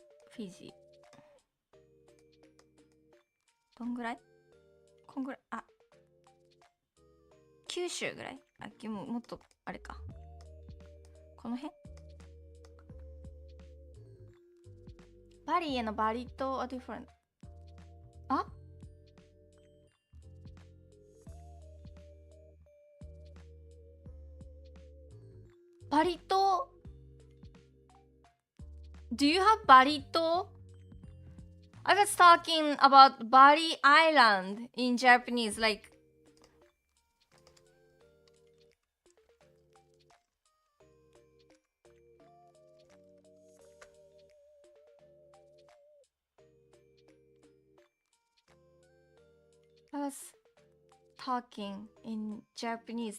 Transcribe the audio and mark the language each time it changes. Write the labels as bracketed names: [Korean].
[Japanese] フィジー。どんぐらい？こんぐらい。あ、九州ぐらい？あ、もっと、あれか。この辺？ [English] バリand バリ島 are different. あ、バリ島 Do you have バリ島? I was talking about Bali Island in Japanese, like I was talking in Japanese.